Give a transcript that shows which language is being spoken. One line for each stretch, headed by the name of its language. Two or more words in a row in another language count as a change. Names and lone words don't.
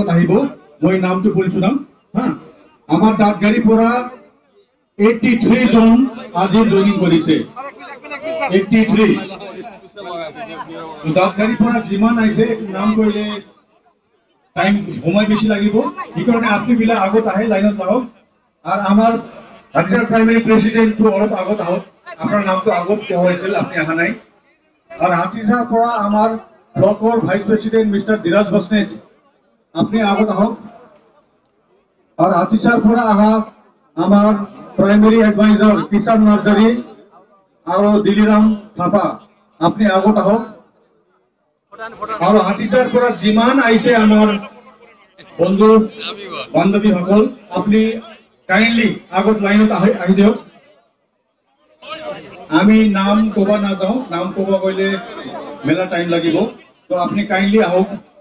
Assamese: আহিব মই নামটো কৰিছো নাম আমাৰ দাঁতগাড়ী পৰা 83 জন আজি জয়েনিং কৰিছে 83 দাঁতগাড়ী পৰা যিমান আহিছে নাম কৰিলে টাইম সময় বেছি লাগিব সেইকাৰণে আপুনি বিলাক আগত আহে লাইনত আহক আৰু আমাৰ হাতীচাৰ
English: primary president
Assamese: অলপ আগত আহক আপোনাৰ নামটো আগত কোৱা হৈছিল আপুনি অহা নাই और हाथीसार পৰা আমার ব্লকৰ
English: vice president mister
Assamese: ধীরাজ বসনেট আপনি আগত আহক और हाथीसार পৰা আহা আমার
English: primary advisor
Assamese: কিষান নার্জারি আর দিলিরাম থাপা আপনি আগত আহক और हाथीसार পৰা যিমান আইছে আমার বন্ধু বান্ধবী সকল আপনি কাইন্ডলি আগত লাইনত আহি দিয়ক আমি নাম কবা না যাও নাম কবা কইলে মেলা টাইম লাগিব তো আপনি কাইন্ডলি আহক